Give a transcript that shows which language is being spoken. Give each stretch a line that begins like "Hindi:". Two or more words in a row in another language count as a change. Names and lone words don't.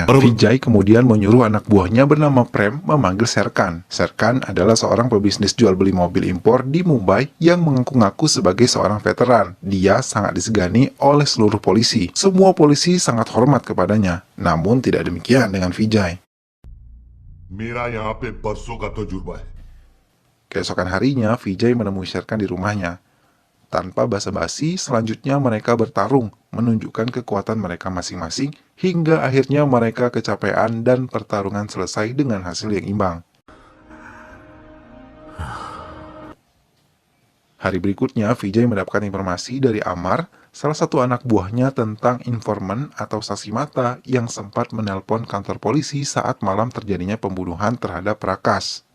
Indonesian: Vijay kemudian menyuruh anak buahnya bernama Prem memanggil Serkan. Serkan adalah seorang pebisnis jual beli mobil impor di Mumbai yang mengaku-ngaku sebagai seorang veteran. Dia sangat disegani oleh seluruh polisi. Semua polisi sangat hormat kepadanya. Namun tidak demikian dengan Vijay.
Hindi: मेरा यहाँ पे बरसों का तजुर्बा है।
Indonesian: Keesokan harinya, Vijay menemui Serkan di rumahnya. Tanpa basa-basi, selanjutnya mereka bertarung, menunjukkan kekuatan mereka masing-masing, hingga akhirnya mereka kecapean dan pertarungan selesai dengan hasil yang imbang. Hari berikutnya, Vijay mendapatkan informasi dari Amar, salah satu anak buahnya tentang informan atau saksi mata yang sempat menelpon kantor polisi saat malam terjadinya pembunuhan terhadap Prakash.